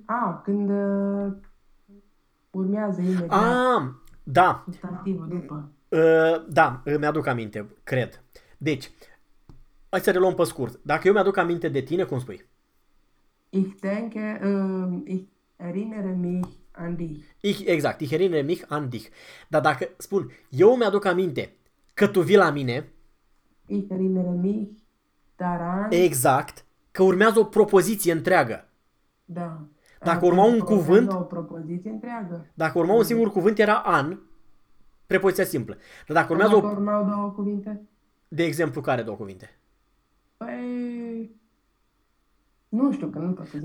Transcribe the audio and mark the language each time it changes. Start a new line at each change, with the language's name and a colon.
Romanian: Ah, când urmează imediat... Ah, da. Stativul după. Da, îmi aduc aminte, cred. Deci, hai să reluăm pe scurt. Dacă eu mi-aduc aminte de tine, cum spui?
German: Ich denke, ich erinnere mich an dich. Exact, ich erinnere mich an dich.
Romanian: Dar dacă spun, eu mi-aduc aminte că tu vii la mine.
German: Ich erinnere mich daran.
Romanian: Exact, că urmează o propoziție întreagă. Da. Dacă urma un cuvânt. O propoziție întreagă. Dacă urma un singur cuvânt era an. Prepoziția simplă. Dar dacă urmează urmau două cuvinte? De exemplu, care două cuvinte? Păi... Nu știu, că nu pot să zic.